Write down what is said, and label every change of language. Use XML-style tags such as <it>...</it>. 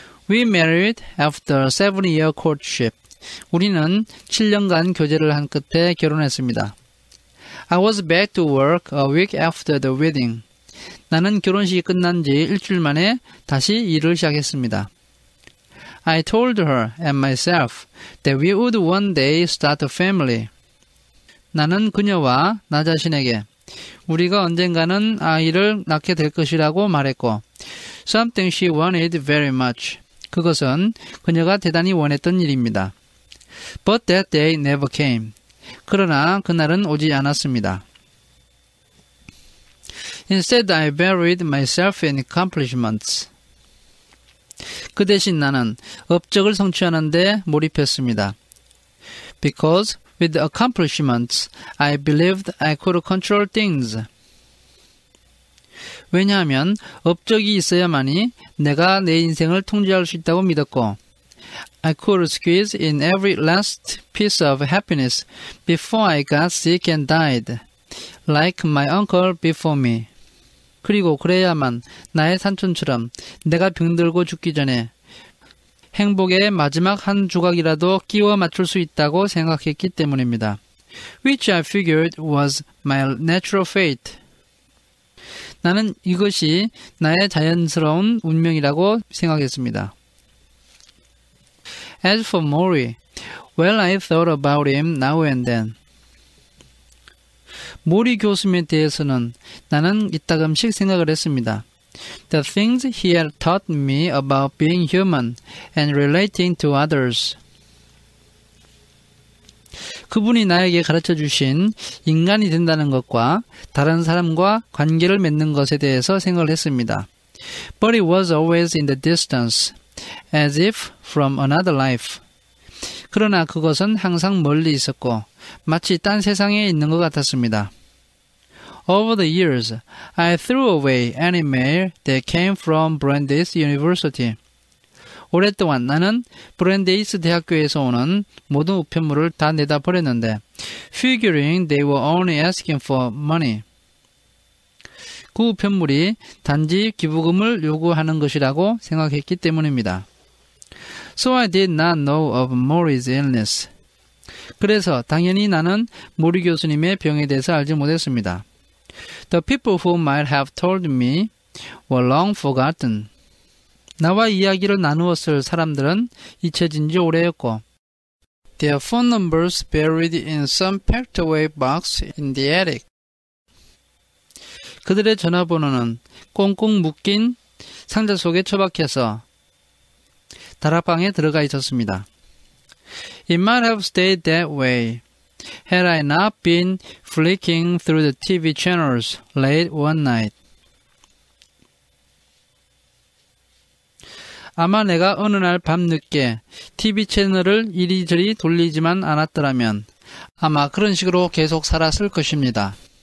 <en>We married after a 7-year courtship.</en> <ko>우리는 7년간 교제를 한 끝에 결혼했습니다.</ko> <en>I was back to work a week after the wedding.</en> <ko>나는 결혼식이 끝난 지 일주일 만에 다시 일을 시작했습니다.</ko> <en>I told her and myself that we would one day start a family.</en> <ko>나는 그녀와 나 자신에게 우리가 언젠가는 아이를 낳게 될 것이라고 말했고</ko> <en>something she wanted very much.</en> <ko>그것은 그녀가 대단히 원했던 일입니다.</ko> <en>But that day never came.</en> <ko>그러나 그날은 오지 않았습니다.</ko> <en>Instead, I buried myself in accomplishments.</en> <ko>그 대신 나는 업적을 성취하는 데 몰입했습니다.</ko> <en>Because with accomplishments, I believed I could control things.</en> <ko>왜냐하면 업적이 있어야만이 내가 내 인생을 통제할 수 있다고 믿었고,</ko> <en>I could squeeze in every last piece of happiness before I got sick and died, like my uncle before me.</en> <ko>그리고 그래야만 나의 삼촌처럼 내가 병들고 죽기 전에 행복의 마지막 한 조각이라도 끼워 맞출 수 있다고 생각했기 때문입니다.</ko> <en>Which I figured was my natural fate.</en> <ko>나는 이것이 나의 자연스러운 운명이라고 생각했습니다.</ko> <en>As for Mori, well, I thought about him now and then.</en> <ko>모리 교수에 대해서는 나는 이따금씩 생각을 했습니다.</ko> <en>The things he had taught me about being human and relating to others.</en> <ko>그분이 나에게 가르쳐 주신 인간이 된다는 것과 다른 사람과 관계를 맺는 것에 대해서 생각을 했습니다.</ko> <en>But it was always in the distance, as if from another life.</en> <ko>그러나 그것은 항상 멀리 있었고 마치 딴 세상에 있는 것 같았습니다.</ko> <en>Over the years, I threw away any mail that came from Brandeis University.</en> <ko>오랫동안 나는 브랜데이스 대학교에서 오는 모든 우편물을 다 내다 버렸는데,</ko> <en>figuring they were only asking for money.</en> <ko>그 우편물이 단지 기부금을 요구하는 것이라고 생각했기 때문입니다.</ko> <en>So I did not know of Mori's illness.</en> <ko>그래서 당연히 나는 모리 교수님의 병에 대해서 알지 못했습니다.</ko> <en>The people who might have told me were long forgotten.</en> <ko>나와 이야기를 나누었을 사람들은 잊혀진 지 오래였고,</ko> <en>their phone numbers buried in some packed away box in the attic.</en> <ko>그들의 전화번호는 꽁꽁 묶인 상자 속에 처박혀서 다락방에 들어가 있었습니다.</ko> <en>It might have stayed that way had I not been flicking through the TV channels late one night.</en> <ko>아마 내가 어느 날 밤늦게 TV 채널을 이리저리 돌리지만 않았더라면 아마 그런 식으로 계속 살았을 것입니다.</ko>